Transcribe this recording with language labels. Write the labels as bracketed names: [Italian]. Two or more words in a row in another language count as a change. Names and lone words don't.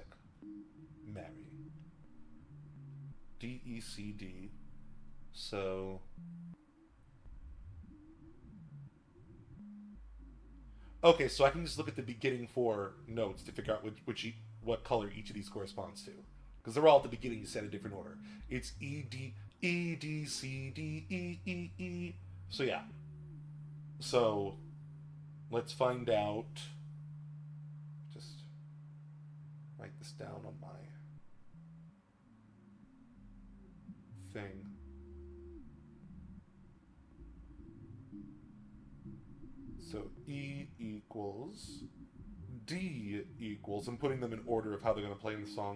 [English] Mary. D-E-C-D. So... Okay, so I can just look at the beginning 4 notes to figure out what color each of these corresponds to. Because they're all at the beginning set in a different order. It's E, D, E, D, C, D, E, E, E. So yeah. So, let's find out. Just write this down on my thing. So E equals, D equals, I'm putting them in order of how they're going to play in the song.